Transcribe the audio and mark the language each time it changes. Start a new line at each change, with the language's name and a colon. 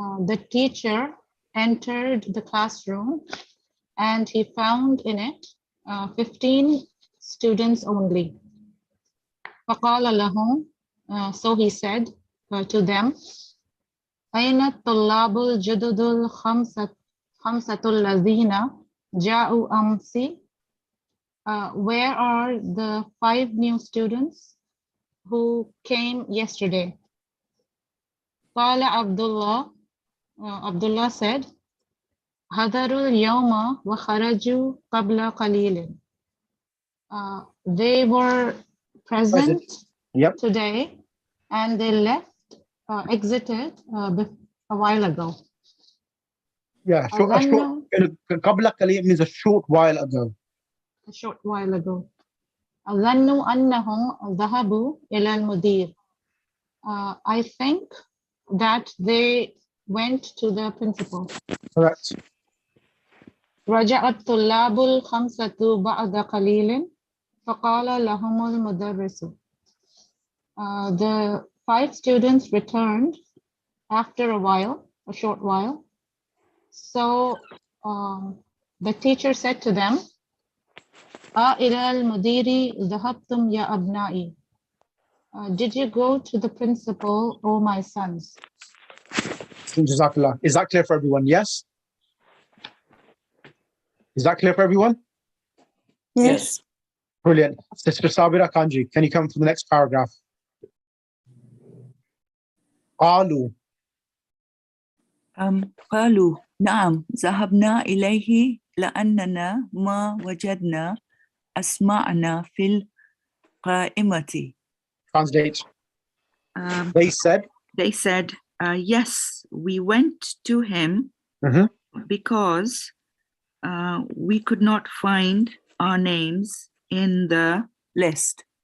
English: The teacher entered the classroom and he found in it 15 students only.
Arabic: فقال لهم,
English: so he said to them,
Arabic: أين الطلاب الجدد الخمسة الذين جاءوا أمس?
English: Where are the 5 new students who came yesterday? قال عبد الله, Abdullah said, حضروا اليوم وخرجوا قبل قليل. They were present Yep. today and they left, exited a while ago. Yeah,
Arabic: قبل قليل
English: means a short while ago. A short while ago.
Arabic: أظن أنهم ذهبوا إلى المدير.
English: I think that they went to the principal. Correct.
Arabic: رجع الطلاب الخمسة بعد قليل فقال لهم المدرس.
English: The 5 students returned after a while, a short while. So the teacher said to them,
Arabic: إلى المدير ذهبتم يا أبنائي?
English: Did you go to the principal, O my sons? Jazakallah. Is that clear for everyone? Yes? Is that clear for everyone? Yes. Brilliant. Sister Sabira Kanji, can you come to the next paragraph?
Arabic: قالوا قالوا نعم ذهبنا إليه لأننا ما وجدنا أسماءنا في القائمة.
English: Translate. They said, yes, we went to him because we could not find our names in the list.